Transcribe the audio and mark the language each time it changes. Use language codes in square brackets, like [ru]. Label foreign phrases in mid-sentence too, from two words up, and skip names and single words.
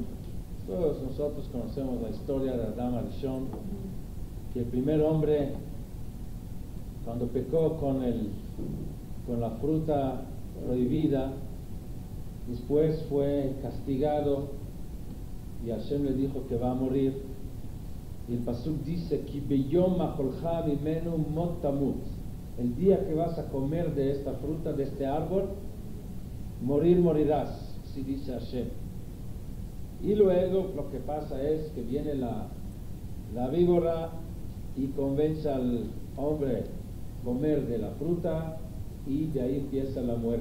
[es] Todos nosotros conocemos la historia de Adam Arishon, que el primer hombre, cuando pecó con la fruta prohibida, después fue castigado y Hashem le dijo que va a morir. Y el pasuk dice: [he] כי ביום אכלך ממנו מות תמות. [es] El día que vas a comer de esta fruta, de este árbol, morir morirás, si dice Hashem. Y luego lo que pasa es que viene la víbora y convence al hombre a comer de la fruta, y de ahí empieza la muerte.